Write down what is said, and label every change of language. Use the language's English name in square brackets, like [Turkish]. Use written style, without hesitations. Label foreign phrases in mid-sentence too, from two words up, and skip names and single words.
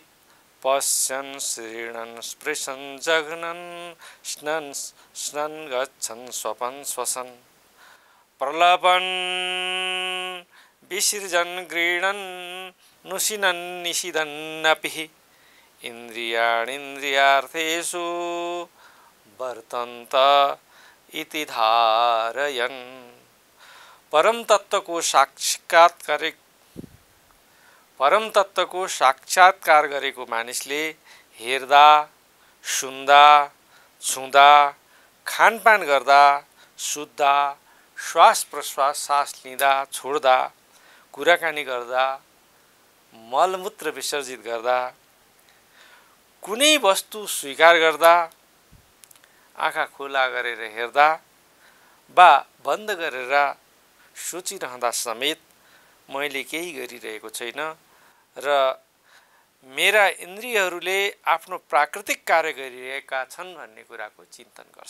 [Sanskrit] पश्यन् शृणन् स्पृशन् जघ्नन् स्नन् स्नन् गच्छन् स्वपन् श्वसन् प्रलपन् विसृजन् गृह्णन् नुशिनन् निषिदन्नपि इन्द्रियाणीन्द्रियार्थेषु वर्तन्त इति धारयन्। [Nepali] परम तत्त्वको साक्षात्कार गरेको मानिसले हेर्दा, सुन्दा, छुँदा, खानपान गर्दा, सुत्दा, श्वास प्रश्वास सास लिँदा छोड्दा, कुराकानी गर्दा, मलमूत्र विसर्जित गर्दा, कुनै वस्तु स्वीकार गर्दा, आँखा खुला गरेर हेर्दा वा बन्द गरेर सोचिरहँदा समेत मैले केही गरिरहेको छैन र मेरा इन्द्रियहरूले आफ्नो प्राकृतिक कार्य गरिरहेका छन् भन्ने कुराको चिन्तन गर्छ।